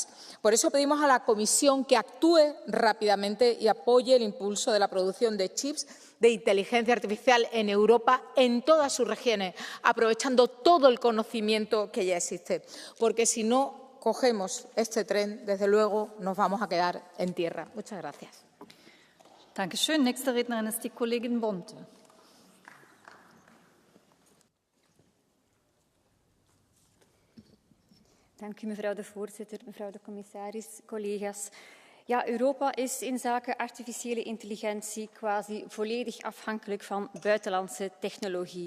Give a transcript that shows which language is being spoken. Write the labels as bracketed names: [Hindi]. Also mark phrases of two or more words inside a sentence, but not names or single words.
[Spanish] Por eso pedimos a la Comisión que actúe rápidamente y apoye el impulso de la producción de chips de inteligencia artificial en Europa, en todas sus regiones, aprovechando todo el conocimiento que ya existe, porque si no cogemos este tren, desde luego nos vamos a quedar en tierra. Muchas gracias. [German] Dankeschön. Nächste Rednerin ist die Kollegin Bonte. [Dutch] Dank u, mevrouw de voorzitter, mevrouw de commissaris, collega's. Ja, Europa is in zaken artificiële intelligentie quasi volledig afhankelijk van buitenlandse technologie.